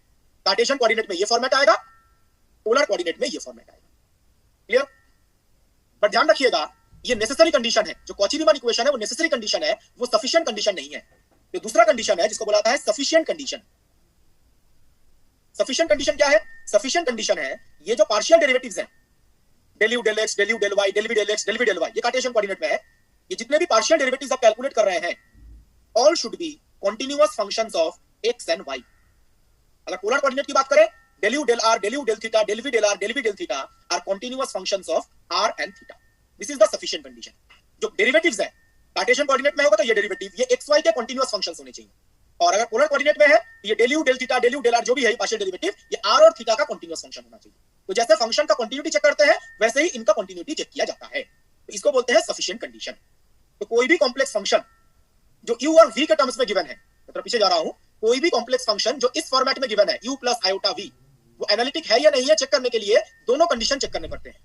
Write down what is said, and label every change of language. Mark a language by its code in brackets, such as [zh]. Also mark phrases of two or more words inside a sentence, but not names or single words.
[en] Cartesian coordinate [hi] में ये फॉर्मेट आएगा, [en] polar coordinate [hi] में ये फॉर्मेट आएगा। क्लियर? बट ध्यान रखिएगा, ये [en] necessary condition [hi] है। जो कॉची-रीमान इक्वेशन है वो [en] necessary condition [hi] है, वो [en] sufficient condition [hi] नहीं है। तो दूसरा कंडीशन है जिसको बोला जाता है [en] sufficient condition. sufficient condition [hi] क्या है? [en] sufficient condition [hi] है ये जो [en] partial derivatives [hi] हैं, [en] del u del x, del u del y, del v del x, del v del y, [hi] ये [en] Cartesian coordinate [hi] में है। ये जितने भी [en] partial derivatives [hi] आप कैलकुलेट कर रहे हैं [en] all should be continuous functions of x and y. अगर polar coordinate [hi] की बात करें [en] del u del r del u del theta del v del r del v del theta are continuous functions of r and theta. This is the sufficient condition. [hi] जो डेरिवेटिव्स है [en] Cartesian coordinate [hi] में होगा तो ये डेरिवेटिव ये x y के [en] continuous functions [hi] होने चाहिए, और अगर [en] polar coordinate [hi] में है तो ये [en] del u del theta del u del r [hi] जो भी है [en] partial derivative [hi] ये r और थीटा का [en] continuous function [hi] होना चाहिए। तो जैसे फंक्शन का कंटिन्यूटी चेक करते हैं वैसे ही इनका कंटिन्यूटी चेक किया जाता है, तो इसको बोलते हैं [en] sufficient condition. [hi] तो कोई भी [en] complex function [hi] जो u और v के टर्म्स में गिवन है, मतलब पीछे जा रहा हूं, कोई भी [en] complex function [hi] जो इस फॉर्मेट में गिवन है [en] u plus iota v, [hi] वो एनालिटिक है या नहीं है चेक करने के लिए दोनों कंडीशन चेक करने पड़ते हैं।